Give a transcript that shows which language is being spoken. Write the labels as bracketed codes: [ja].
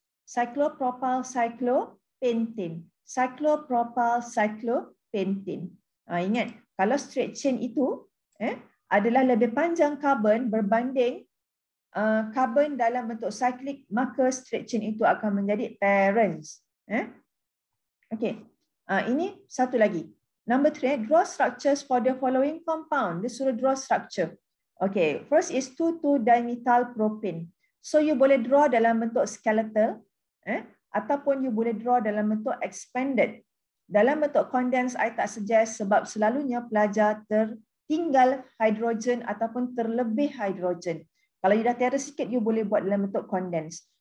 [en] Cyclopropyl cyclopentane. Cyclopropyl cyclopentane. [ms] Ingat, kalau straight chain itu adalah lebih panjang karbon berbanding karbon dalam bentuk cyclic, maka straight chain itu akan menjadi parents. Okey. Ini satu lagi. [en] Number 3, draw structures for the following compound. [ms] Dia suruh draw structure. [en] Okay, first is 2,2-dimethyl propane. [ms] So you boleh draw dalam bentuk skeletal, ataupun you boleh draw dalam bentuk expanded. Dalam bentuk condensed, I tak suggest sebab selalunya pelajar tertinggal hidrogen ataupun terlebih hidrogen. Kalau you dah tiada sikit, you boleh buat dalam bentuk condensed.